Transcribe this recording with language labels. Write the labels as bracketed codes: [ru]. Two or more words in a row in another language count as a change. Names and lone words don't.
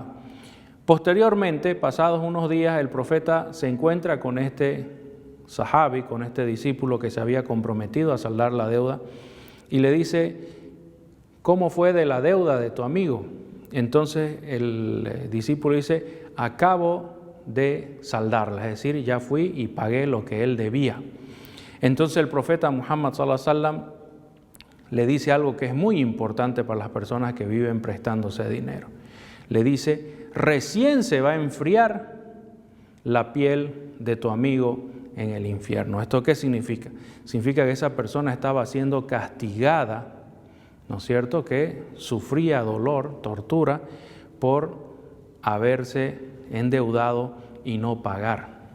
[es] Posteriormente, pasados unos días, el profeta se encuentra con este sahabi, con este discípulo que se había comprometido a saldar la deuda, y le dice: ¿cómo fue de la deuda de tu amigo? Entonces el discípulo dice: acabo de saldarla, es decir, ya fui y pagué lo que él debía. Entonces el profeta Muhammad [ar] صلى الله عليه وسلم [es] le dice algo que es muy importante para las personas que viven prestándose dinero. Le dice: recién se va a enfriar la piel de tu amigo en el infierno. ¿Esto qué significa? Significa que esa persona estaba siendo castigada, ¿no es cierto?, que sufría dolor, tortura, por haberse endeudado y no pagar.